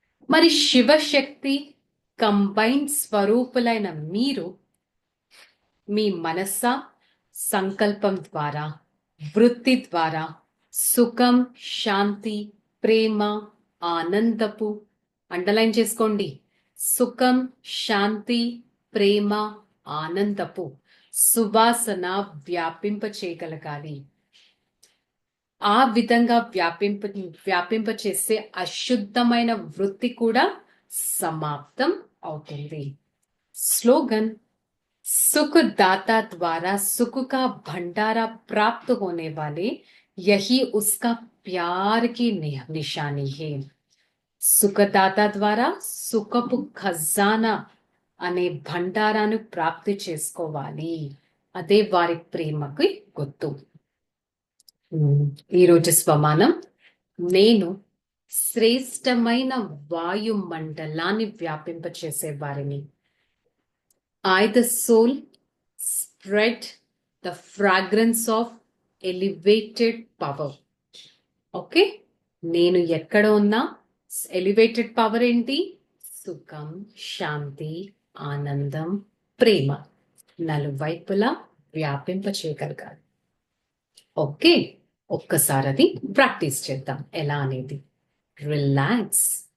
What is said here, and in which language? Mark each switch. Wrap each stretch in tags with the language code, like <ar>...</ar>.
<te>మరి శివశక్తి కంబైన్డ్ స్వరూపులైన మీరు మీ మనస్స సంకల్పం ద్వారా, వృత్తి ద్వారా సుఖం, శాంతి, ప్రేమ, ఆనందపు, అండర్లైన్ చేసుకోండి, సుఖం, శాంతి, ప్రేమ, ఆనందపు సువాసన వ్యాపింప చేయగలగాలి. ఆ విధంగా వ్యాపింప చేసే అశుద్ధమైన వృత్తి కూడా సమాప్తం అవుతుంది. స్లోగన్,</te> <hi>सुखदाता द्वारा सुख का भंडारा प्राप्त होने वाले, यही उसका प्यार की निशानी है.</hi> <te>సుఖదాత ద్వారా సుఖపు ఖజానా అనే భండారాన్ని ప్రాప్తి చేసుకోవాలి. అదే వారి ప్రేమకి గుర్తు. ఈరోజు స్వమానం: నేను శ్రేష్టమైన వాయుమండలాన్ని వ్యాపింపచేసే వారిని.</te> <en>I, the soul, spread the fragrance of elevated power.</en> <te>Okay, నేను ఎక్కడ ఉన్నా ఎలివేటెడ్ పవర్ ఏంటి? సుఖం, శాంతి, ఆనందం, ప్రేమ నలువైపులా వ్యాపింప చేయగలగాలి. ఓకే, ఒక్కసారి అది ప్రాక్టీస్ చేద్దాం ఎలా అనేది. రిలాక్స్.</te>